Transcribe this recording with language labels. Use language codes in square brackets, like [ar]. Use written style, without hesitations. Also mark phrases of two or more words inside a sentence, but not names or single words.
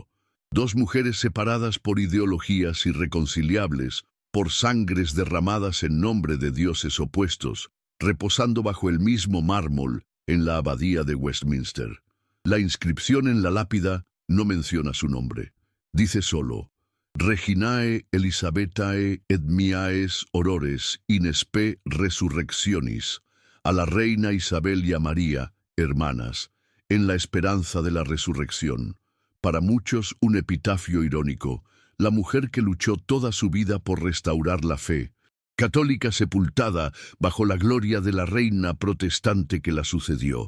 [es] Dos mujeres separadas por ideologías irreconciliables, por sangres derramadas en nombre de dioses opuestos, reposando bajo el mismo mármol en la abadía de Westminster. La inscripción en la lápida no menciona su nombre. Dice solo: [la] Reginae Elisabetae et miaes aurores in spe resurrectionis, [es] a la reina Isabel y a María, hermanas, en la esperanza de la resurrección. Para muchos un epitafio irónico, la mujer que luchó toda su vida por restaurar la fe, católica sepultada bajo la gloria de la reina protestante que la sucedió.